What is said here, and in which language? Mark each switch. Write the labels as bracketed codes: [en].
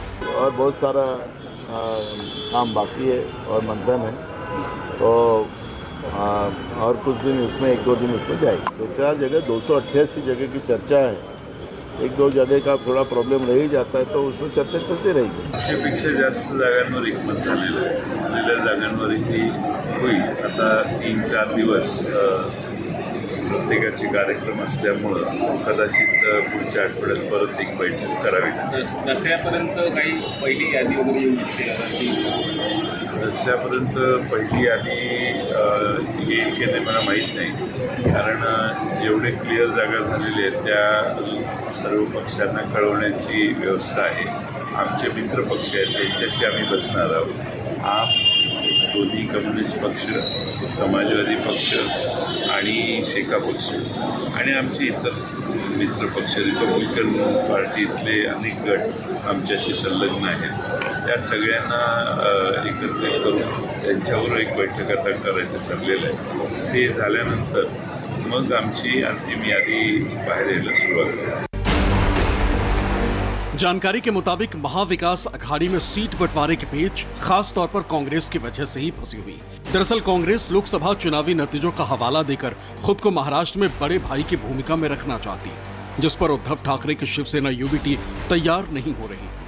[hi] और बहुत सारा काम बाकी है और मंथन है, तो और कुछ दिन इसमें, 1-2 दिन इसमें जाएगी। 2-4 जगह 288 जगह की चर्चा है, 1-2 जगह का थोड़ा प्रॉब्लेम रह ही जाता है, तो उसमें चर्चा चलती रहेगी। [mr] पेक्षा जास्त जागांवर एकमत झालेलं आहे, दिलेल्या जागांवरही होईल। आता 3-4 दिवस प्रत्येकाचे कार्यक्रम असल्यामुळं कदाचित पुढच्या आठवड्यात परत एक बैठक करावी लागेल। दसऱ्यापर्यंत काही पहिली यादी वगैरे येऊ शकते? दसऱ्यापर्यंत पहिली यादी येईल की नाही मला माहीत नाही, कारण जेवढे क्लिअर जागा झालेले आहेत त्या सर्व पक्षांना कळवण्याची व्यवस्था आहे। आमचे मित्र पक्ष आहेत त्यांच्याशी आम्ही बसणार आहोत। आप, दोन्ही कम्युनिस्ट पक्ष, समाजवादी पक्ष आणि शेका पक्ष आणि आमचे इतर मित्र पक्ष, रिपब्लिकन पार्टीतले अनेक गट आमच्याशी संलग्न आहेत। त्या सगळ्यांना एकत्रित करून त्यांच्यावर एक बैठक आता करायचं ठरलेलं आहे। ते झाल्यानंतर मग आमची अंतिम यादी बाहेर यायला सुरुवात होईल। [hi] जानकारी के मुताबिक महाविकास अघाड़ी में सीट बंटवारे के पेच खास तौर पर कांग्रेस की वजह से ही फंसी हुई। दरअसल कांग्रेस लोकसभा चुनावी नतीजों का हवाला देकर खुद को महाराष्ट्र में बड़े भाई की भूमिका में रखना चाहती है, जिस पर उद्धव ठाकरे की शिवसेना यूबीटी तैयार नहीं हो रही।